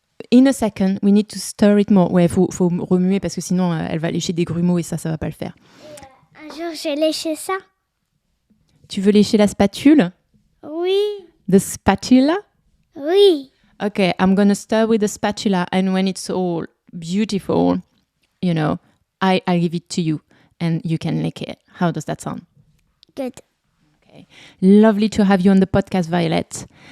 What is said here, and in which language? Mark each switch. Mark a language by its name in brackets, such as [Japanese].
[English] In a second, we need to stir it more. [French] Ouais, faut remuer parce que sinon elle va lécher des grumeaux et ça va pas le faire. Un jour, j'ai léché ça. Tu veux lécher la spatule? Oui. [English] The spatula? [French] Oui. [English] Okay, I'm gonna stir with the spatula, and when it's all beautiful, I give it to you and you can lick it. How does that sound? Good. Okay. Lovely to have you on the podcast, Violet.